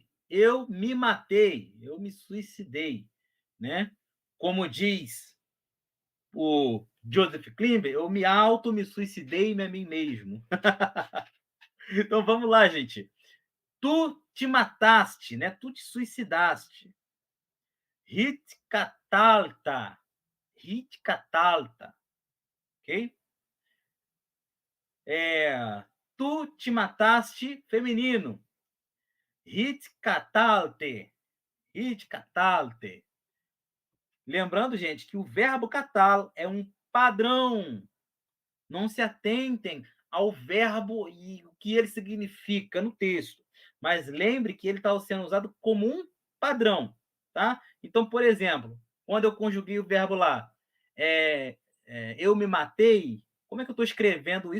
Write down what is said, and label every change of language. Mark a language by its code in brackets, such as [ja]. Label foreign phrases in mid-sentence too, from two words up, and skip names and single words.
[pt] Eu me matei, eu me suicidei, né? Como diz o Joseph Klimber, eu me suicidei a mim mesmo. Então vamos lá, gente. Tu te mataste, né? Tu te suicidaste. Hitkatalta. Hitkatalta. Ok? Tu te mataste, feminino. [he] התקטלת התקטלת. [pt] Lembrando, gente, que o verbo catal é um padrão. Não se atentem ao verbo e o que ele significa no texto. Mas lembre que ele está sendo usado como um padrão, tá? Então, por exemplo, quando eu conjuguei o verbo lá, eu me matei, como é que eu estou escrevendo isso?